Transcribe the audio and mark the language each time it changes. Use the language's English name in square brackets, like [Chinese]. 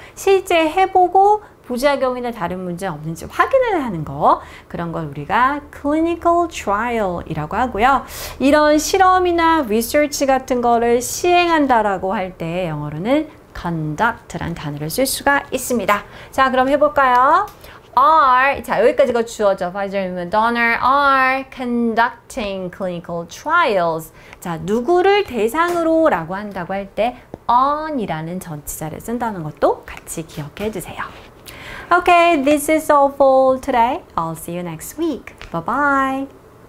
[Korean] 실제 해보고 부작용이나 다른 문제 없는지 확인을 하는 거, 그런 걸 우리가 clinical trial이라고 하고요. 이런 실험이나 research 같은 거를 시행한다라고 할 때 영어로는 conduct란 단어를 쓸 수가 있습니다. 자, 그럼 해볼까요? are, 자, 여기까지가 주어져. [English] Pfizer and Moderna are conducting clinical trials. [Korean] 자, 누구를 대상으로 라고 한다고 할 때 on이라는 전치사를 쓴다는 것도 같이 기억해 주세요. [English] Okay, this is all for today. I'll see you next week. Bye-bye.